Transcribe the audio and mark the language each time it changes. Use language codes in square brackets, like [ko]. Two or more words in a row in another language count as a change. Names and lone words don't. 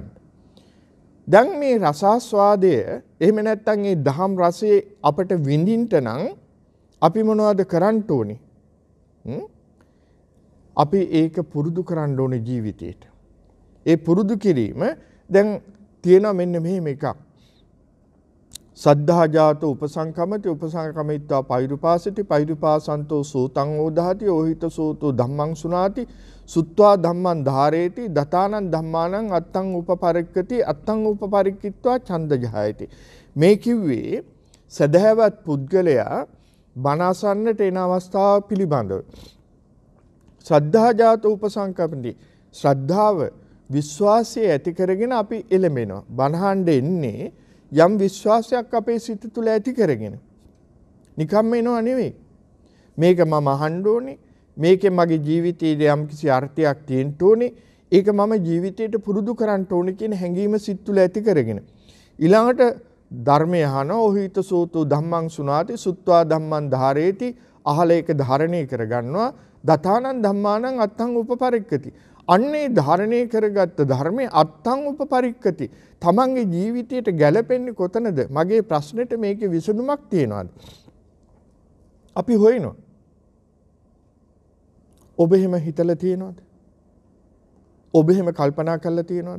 [si] දැන් මේ රසාස්වාදය එහෙම නැත්නම් මේ දහම් රසයේ අපට විඳින්න නම් අපි මොනවද කරන්න ඕනේ? අපි ඒක පුරුදු කරන්න ඕනේ ජීවිතේට. ඒ පුරුදු කිරීම දැන් තියෙනවා මෙන්න මෙහෙම එකක්. [pi] සද්ධා ජාත උපසංකමති උපසංකමිත්වා පෛරුපාසති පෛරුපාසන්තෝ සූතං ඕදාති ඕහිත සූතෝ ධම්මං සුනාති සුත්වා ධම්මං ධාරේති දතානං ධම්මානං අත්තං උපපරික්කති අත්තං උපපරික්කිත්වා ඡන්ද ජහයති. [si] මේ කිව්වේ සදහැවත් පුද්ගලයා බණ අසන්නට එන අවස්ථාව පිළිබඳව. [pi] ශ්‍රද්ධා ජාත උපසංකප්පති. [si] ශ්‍රද්ධාව විශ්වාසය ඇති කරගෙන අපි එළඹෙනවා. බණහඬ එන්නේ යම් විශ්වාසයක් අපේ සිත තුළ ඇති කරගෙන. නිකම්ම එනවා නෙවෙයි. මේක මම අහන්න ඕනේ. මේකෙන් මගේ ජීවිතයේ යම් කිසි අර්ථයක් තියෙන්න ඕනේ. ඒක මම ජීවිතයට පුරුදු කරන්න ඕනේ කියන හැඟීම සිත් තුළ ඇති කරගෙන. ඊළඟට ධර්මය අහන [pi] ඔහිත සෝතු ධම්මං සුනාති සුත්වා ධම්මං ධාරේති [si] අහල ඒක ධාරණය කරගන්නවා. [pi] දතානං ධම්මානං අත්තං උපපරික්කති. [si] අන්නේ ධාරණය කරගත්ත ධර්මයේ [pi] අත්තං උපපරික්කති. [si] තමන්ගේ ජීවිතයට ගැලපෙන්නේ කොතනද? මගේ ප්‍රශ්නෙට මේකේ විසඳුමක් තියනවාද? අපි හොයනවා. ඔබ එහෙම හිතලා තියනවද? ඔබ එහෙම කල්පනා කරලා තියනවද?